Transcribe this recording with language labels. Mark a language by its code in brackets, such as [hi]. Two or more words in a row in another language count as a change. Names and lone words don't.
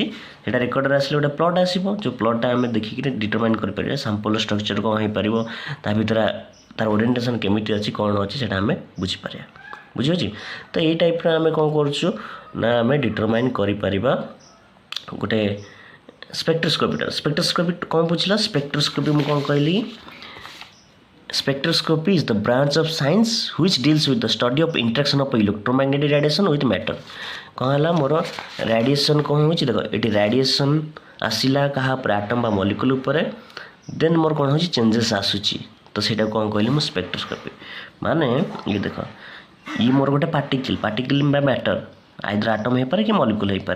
[or] ସେଇଟା ରେକର୍ଡ଼ରେ ଆସିଲେ ଗୋଟେ ପ୍ଲଟ୍ ଆସିବ, ଯେଉଁ ପ୍ଲଟ୍ଟା ଆମେ ଦେଖିକିରି ଡିଟରମାଇନ୍ କରିପାରିବା ସାମ୍ପୁଲ୍ର ଷ୍ଟ୍ରକ୍ଚର୍ କ'ଣ ହେଇପାରିବ, ତା ଭିତରେ ତା'ର ଓରିଏଣ୍ଟେସନ୍ କେମିତି ଅଛି, କ'ଣ ଅଛି, ସେଇଟା ଆମେ ବୁଝିପାରିବା, ବୁଝିହେଉଛି। ତ ଏଇ ଟାଇପ୍ର ଆମେ କ'ଣ କରୁଛୁ ନା, ଆମେ ଡିଟରମାଇନ୍ କରିପାରିବା ଗୋଟେ ସ୍ପେକ୍ଟ୍ରୋସ୍କୋପିଟା। ସ୍ପେକ୍ଟ୍ରୋସ୍କୋପି କ'ଣ ବୁଝିଲା, ସ୍ପେକ୍ଟ୍ରୋସ୍କୋପି ମୁଁ କ'ଣ କହିଲି, [en] spectroscopy is the branch of science which deals with the study of interaction of electromagnetic radiation with matter। [or] କ'ଣ ହେଲା, ମୋର ରାଡ଼ିଏସନ୍ କ'ଣ ହେଉଛି, ଦେଖ ଏଠି ରାଡ଼ିଏସନ୍ ଆସିଲା କାହା ଉପରେ, ଆଟମ୍ ବା ମଲିକ୍ୟୁଲ୍ ଉପରେ, ଦେନ୍ ମୋର କ'ଣ ହେଉଛି, ଚେଞ୍ଜେସ୍ ଆସୁଛି, ତ ସେଇଟାକୁ କ'ଣ କହିଲି ମୁଁ ସ୍ପେକ୍ଟ୍ରୋସ୍କୋପି। ମାନେ ଇଏ ଦେଖ, ଇଏ ମୋର ଗୋଟେ ପାର୍ଟିକଲ୍ ବା ମ୍ୟାଟର୍, [en] either atom [or] ହେଇପାରେ କି ମଲିକ୍ୟୁଲ୍ ହେଇପାରେ।